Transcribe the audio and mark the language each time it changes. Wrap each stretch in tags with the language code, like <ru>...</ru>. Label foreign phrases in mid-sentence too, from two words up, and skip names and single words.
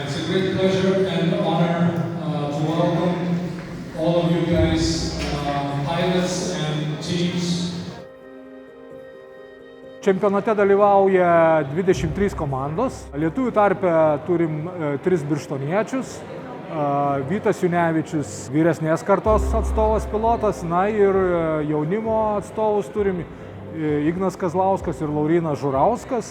<en>great pleasure and honor to welcome all of you guys, pilots and teams.</en> <lt>Čempionate dalyvauja 23 komandos. Lietuvių tarpe turim 3 birštoniečius. Vytas Junevičius, vyresnės kartos atstovas pilotas, na ir jaunimo atstovus turim Ignas Kazlauskas ir Laurynas Žurauskas.</lt>